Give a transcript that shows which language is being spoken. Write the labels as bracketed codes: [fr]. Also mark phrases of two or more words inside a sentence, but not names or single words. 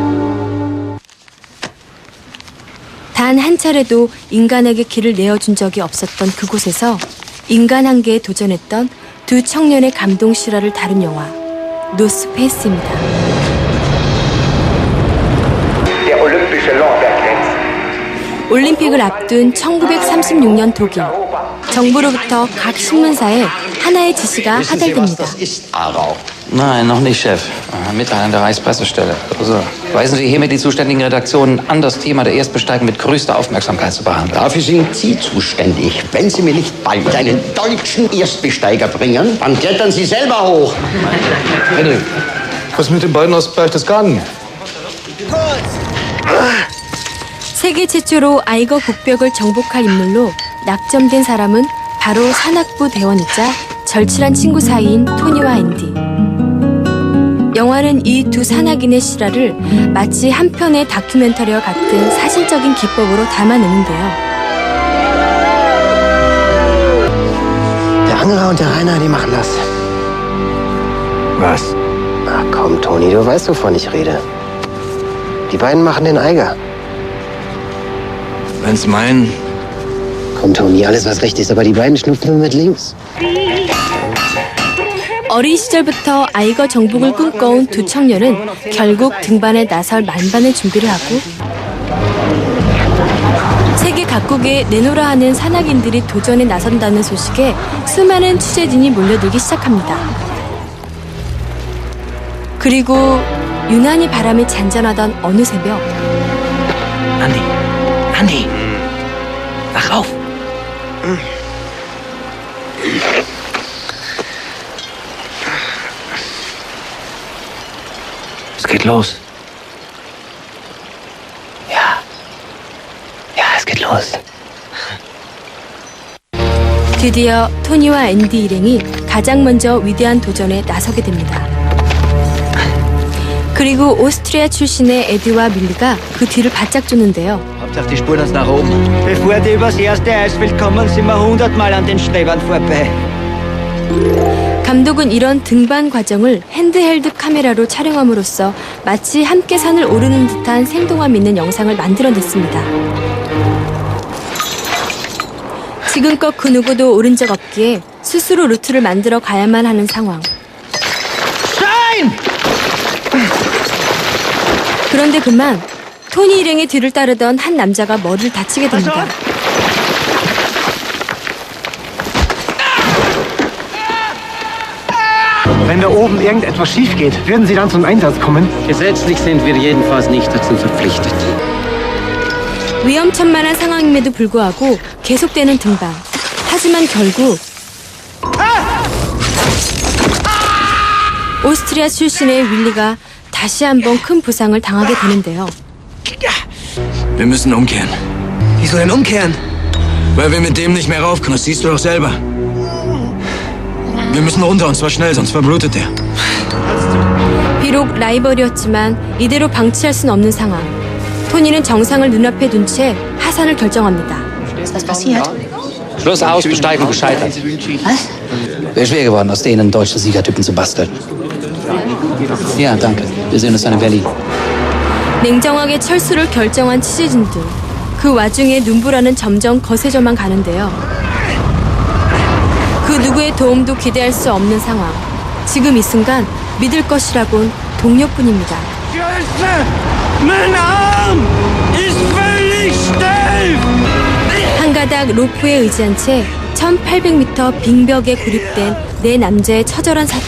[ko] 단 한 차례도 인간에게 길을 내어준 적이 없었던 그곳에서 인간 한계에 도전했던 두 청년의 감동 실화를 다룬 영화 노스페이스입니다. 올림픽을 앞둔 1936년 독일. 정부로부터 각 신문사에 하나의 지시가 하달됩니다. [de] Nein, noch nicht, Chef. Mitteilung der Reichspressestelle. Also, weisen Sie hiermit die zuständigen Redaktionen an, das Thema der Erstbesteigung mit größter Aufmerksamkeit zu behandeln. Dafür sind Sie zuständig. Wenn Sie mir nicht bald einen deutschen Erstbesteiger bringen, dann klettern Sie selber hoch. Henry, was mit den beiden aus Berchtesgaden? [ko] 세계 최초로 아이거 북벽을 정복할 인물로 낙점된 사람은 바로 산악부 대원이자 절친한 친구 사이인 토니와 앤디. 영화는 이 두 산악인의 실화를 마치 한 편의 다큐멘터리와 같은 사실적인 기법으로 담아내는데요. [de] Der Angler und der Rainer, die machen das. Was? Ach komm, Toni, du weißt, wovon ich rede. Die beiden machen den Eiger. Wenn's meinen. Komm, Toni, alles was recht ist, aber die beiden schnupfen nur mit links. [ko] 어린 시절부터 아이거 정복을 꿈꿔온 두 청년은 결국 등반에 나설 만반의 준비를 하고 세계 각국에 내노라 하는 산악인들이 도전에 나선다는 소식에 수많은 취재진이 몰려들기 시작합니다. 그리고 유난히 바람이 잔잔하던 어느 새벽 [de] Andi, wach auf. Es geht los. Ja, es geht los. [ko] 드디어 토니와 앤디 일행이 가장 먼저 위대한 도전에 나서게 됩니다. 그리고 오스트리아 출신의 에드와 밀리가 그 뒤를 바짝 쫓는데요. [de] Hauptsache die Spur uns nach oben. Bevor die übers erste Eisfeld kommen, sind wir 100-mal an den Schwebern vorbei. [ko] 감독은 이런 등반 과정을 핸드헬드 카메라로 촬영함으로써 마치 함께 산을 오르는 듯한 생동감 있는 영상을 만들어냈습니다. 지금껏 그 누구도 오른 적 없기에 스스로 루트를 만들어 가야만 하는 상황. 그런데 그만 토니 일행의 뒤를 따르던 한 남자가 머리를 다치게 됩니다. [de] Wenn da oben irgendetwas schief geht, würden Sie dann zum Einsatz kommen? Gesetzlich sind wir jedenfalls nicht dazu verpflichtet. [ko] 위험천만한 상황임에도 불구하고 계속되는 등반. 하지만 결국 오스트리아 출신의 윌리가 다시 한번 큰 부상을 당하게 되는데요. [de] Wir müssen umkehren. Wieso denn umkehren? Weil wir mit dem nicht mehr rauf können, das siehst du doch selber. Wir müssen runter und zwar schnell, sonst verblutet er. [ko] 비록 라이벌이었지만 이대로 방치할 순 없는 상황. 토니는 정상을 눈앞에 둔 채 하산을 결정합니다. [de] Was passiert? Schluss aus, Besteigung gescheitert. Was? Wäre schwer geworden, aus denen deutsche Siegertypen zu basteln. Ja, danke. Wir sehen uns dann in Berlin. [ko] 냉정하게 철수를 결정한 취재진들. 그 와중에 눈보라는 점점 거세져만 가는데요. 그 누구의 도움도 기대할 수 없는 상황. 지금 이 순간 믿을 것이라곤 동료뿐입니다. 한 가닥 로프에 의지한 채 1800m 빙벽에 고립된 네 남자의 처절한 사투.